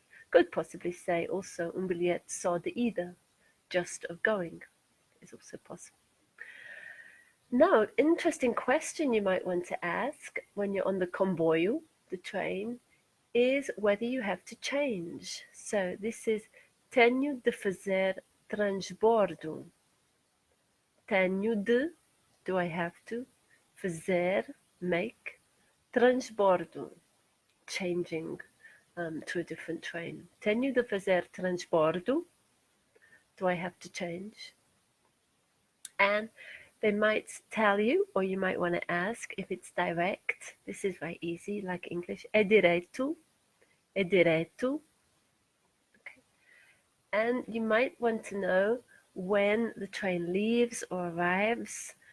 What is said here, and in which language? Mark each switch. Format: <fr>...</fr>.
<en>Could possibly say also</en> <pt>biljet só de ida,</pt> <en>just of going, is also possible. Now, interesting question you might want to ask when you're on the comboio, the train, is whether you have to change. So this is</en> <pt>tenho de fazer transbordo. Tenho de,</pt> <en>do I have to, fazer, make, transbordo, changing to a different train.</en> <pt>Tenho de fazer transbordo.</pt> <en>Do I have to change? And they might tell you, or you might want to ask if it's direct. This is very easy, like English.</en> <pt>É direto. É direto.</pt> <en>Okay. And you might want to know when the train leaves or arrives.</en>